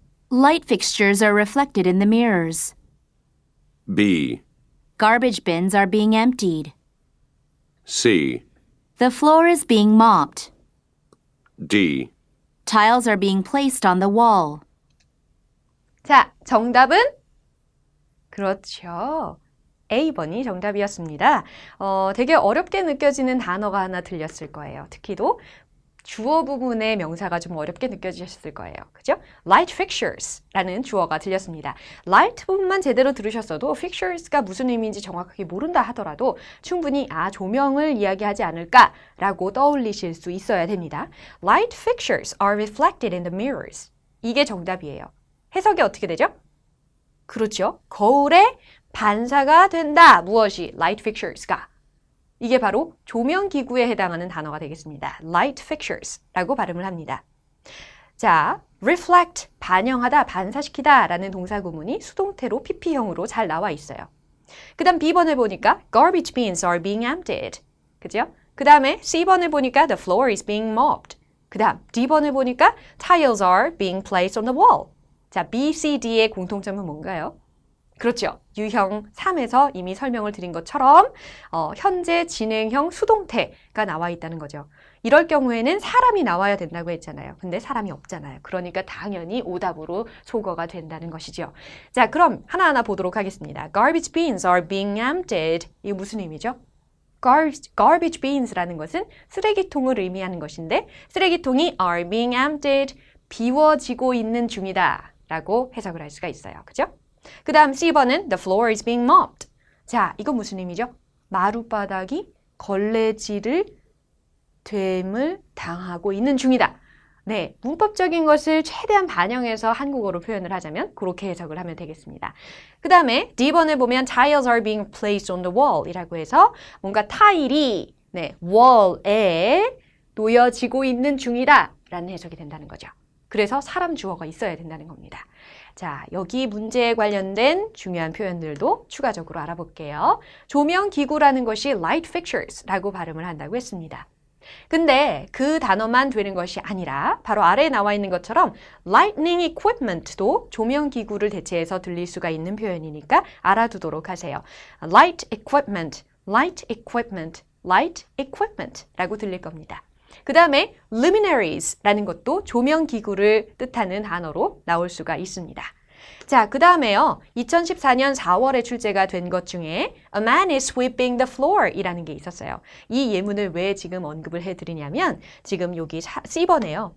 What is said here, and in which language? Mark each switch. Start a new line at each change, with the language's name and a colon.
English: Light fixtures are reflected in the mirrors. B. Garbage bins are being emptied. C. The floor is being mopped. D. Tiles are being placed on the wall.
Korean: 자, 정답은? 그렇죠. A번이 정답이었습니다. 되게 어렵게 느껴지는 단어가 하나 들렸을 거예요. 특히도 주어 부분의 명사가 좀 어렵게 느껴지셨을 거예요. 그죠? Light fixtures라는 주어가 들렸습니다. Light 부분만 제대로 들으셨어도 fixtures가 무슨 의미인지 정확하게 모른다 하더라도 충분히 조명을 이야기하지 않을까라고 떠올리실 수 있어야 됩니다.
English: Light fixtures are reflected in the mirrors.
Korean: 이게 정답이에요. 해석이 어떻게 되죠? 그렇죠. 거울에 반사가 된다. 무엇이? Light fixtures가. 이게 바로 조명기구에 해당하는 단어가 되겠습니다. Light fixtures라고 발음을 합니다. 자, reflect, 반영하다, 반사시키다 라는 동사구문이 수동태로 PP형으로 잘 나와 있어요. 그 다음 B번을 보니까
English: garbage bins are being emptied.
Korean: 그죠? 그 다음에 C번을 보니까
English: the floor is being mopped.
Korean: 그 다음 D번을 보니까
English: tiles are being placed on the wall.
Korean: 자, B, C, D의 공통점은 뭔가요? 그렇죠. 유형 3에서 이미 설명을 드린 것처럼 현재 진행형 수동태가 나와 있다는 거죠. 이럴 경우에는 사람이 나와야 된다고 했잖아요. 근데 사람이 없잖아요. 그러니까 당연히 오답으로 소거가 된다는 것이죠. 자, 그럼 하나하나 보도록 하겠습니다.
English: Garbage bins are being emptied.
Korean: 이게 무슨 의미죠? Garbage bins라는 것은 쓰레기통을 의미하는 것인데 쓰레기통이
English: are being emptied,
Korean: 비워지고 있는 중이다 라고 해석을 할 수가 있어요. 그죠? 그 다음 C번은
English: the floor is being mopped.
Korean: 자, 이건 무슨 의미죠? 마룻바닥이 걸레질을 됨을 당하고 있는 중이다. 네, 문법적인 것을 최대한 반영해서 한국어로 표현을 하자면 그렇게 해석을 하면 되겠습니다. 그 다음에 D번을 보면
English: tiles are being placed on the wall
Korean: 이라고 해서 뭔가 타일이 wall에 놓여지고 있는 중이다 라는 해석이 된다는 거죠. 그래서 사람 주어가 있어야 된다는 겁니다. 자, 여기 문제에 관련된 중요한 표현들도 추가적으로 알아볼게요. 조명기구라는 것이 light fixtures라고 발음을 한다고 했습니다. 근데 그 단어만 되는 것이 아니라 바로 아래에 나와 있는 것처럼 lighting equipment도 조명기구를 대체해서 들릴 수가 있는 표현이니까 알아두도록 하세요.
English: light equipment, light equipment, light equipment
Korean: 라고 들릴 겁니다. 그 다음에 luminaries라는 것도 조명기구를 뜻하는 단어로 나올 수가 있습니다. 자, 그 다음에요. 2014년 4월에 출제가 된 것 중에
English: A man is sweeping the floor
Korean: 이라는 게 있었어요. 이 예문을 왜 지금 언급을 해드리냐면 지금 여기 C번에요.